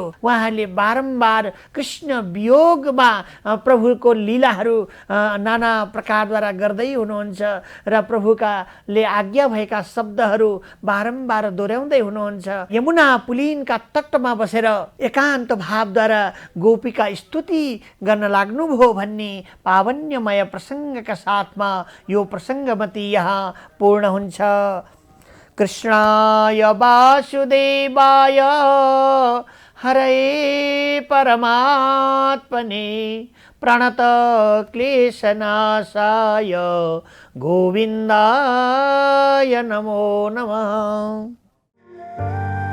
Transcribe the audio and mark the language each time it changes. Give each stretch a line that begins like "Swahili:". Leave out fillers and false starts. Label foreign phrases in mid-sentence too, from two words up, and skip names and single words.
Nepali: उहाँहरूले बारम्बार कृष्ण वियोगमा प्रभुको लीलाहरू नाना प्रकारद्वारा गर्दै हुनुहुन्छ र प्रभुकाले आज्ञा भएका शब्दहरू बारम्बार दोहोऱ्याउँदै हुनुहुन्छ। यमुना पुलिनका तटमा बसेर एकान्त भावद्वारा गोपीका स्तुति गर्न लाग्नुभयो भन्ने पावन्यमय प्रसङ्गका साथमा यो प्रसङ्गमती यहाँ पूर्ण हुन्छ।
Sanskrit: कृष्णाय वासुदेवाय हरये परमात्मने प्रणत क्लेशनाशाय गोविन्दाय नमो नमः।